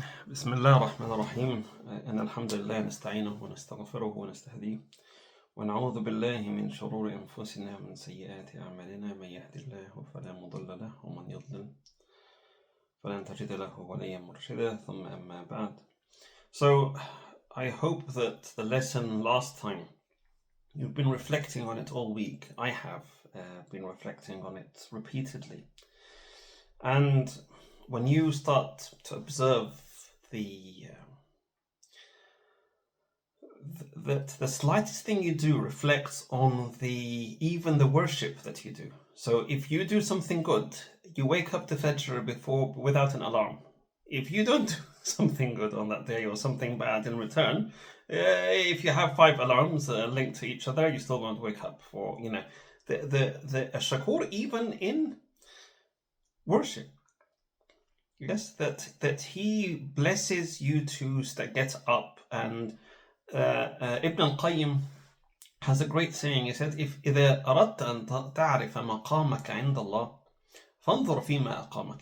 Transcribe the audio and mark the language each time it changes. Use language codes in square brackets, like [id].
[ar] بسم الله الرحمن الرحيم إن الحمد لله نستعينه ونستغفره ونستهديه ونعوذ بالله من شرور أنفسنا ومن سيئات أعمالنا من يهد الله فلا مضل له ومن يضلل فلن تجد له وليا مرشدا ثم أما بعد. [en] So I hope that the lesson last time, you've been reflecting on it all week. I have been reflecting on it repeatedly. And when you start to observe the slightest thing you do reflects on even the worship that you do. So if you do something good, you wake up to Fajr without an alarm. If you don't do something good on that day or something bad in return, if you have 5 alarms linked to each other, you still won't wake up for, the shakur even in worship. Yes, that he blesses you to get up. And Ibn al-Qayyim has a great saying. He said, [ar] إذا أردت أن تعرف مقامك عند الله فانظر فيما أقامك.